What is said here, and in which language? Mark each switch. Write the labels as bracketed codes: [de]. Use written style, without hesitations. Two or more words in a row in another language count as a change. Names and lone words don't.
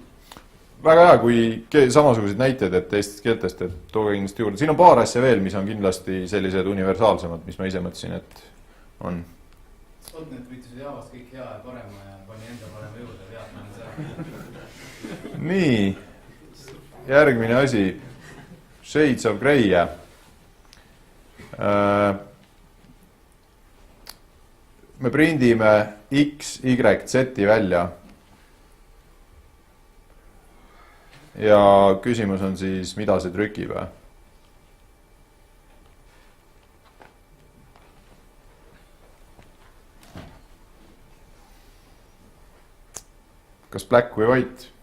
[et] Väga hea, kui samasuguseid näiteid, et teistest keeltest, et tooge kindlasti juurde. Siin on paar asja veel, mis on kindlasti sellised universaalsemad, mis ma ise mõtlesin, et on. .NET võitis Javast kõik hea ja parema ja pani enda parema juurde, vead ma olen seal. Nii, järgmine asi. Shades of Grey. Me prindime X, Y, Z välja. Ja küsimus on siis, mida see trükib? Kas black või white?